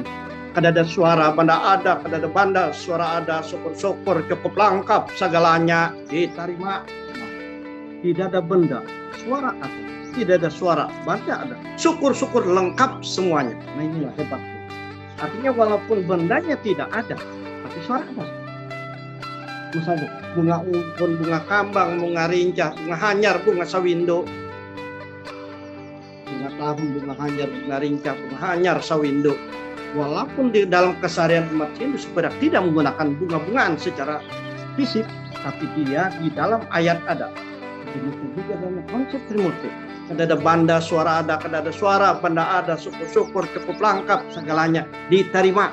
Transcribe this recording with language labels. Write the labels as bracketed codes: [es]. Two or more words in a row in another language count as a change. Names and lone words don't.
[bjn] Kada suara kada ada banda, suara ada, syukur cukup lengkap segalanya diterima. [id] Tidak ada benda, suara ada. Tidak ada suara, banda ada. Syukur lengkap semuanya. Nah inilah hebatnya. Artinya walaupun bendanya tidak ada, tapi suara ada. Misalnya bunga ungkun, bunga kambang, bunga rincah, bunga hanyar, bunga sawindo. Bunga tahun, bunga hanyar, bunga rincah, bunga hanyar, sawindo. Walaupun di dalam keseharian umat Hindu sebenarnya tidak menggunakan bunga-bungaan secara fisik, tapi dia di dalam ayat ada. Demikian juga dalam konsep Trimurti. [bjn] Kada ada banda, suara ada, kada ada suara, banda ada, syukur cukup lengkap, segalanya diterima.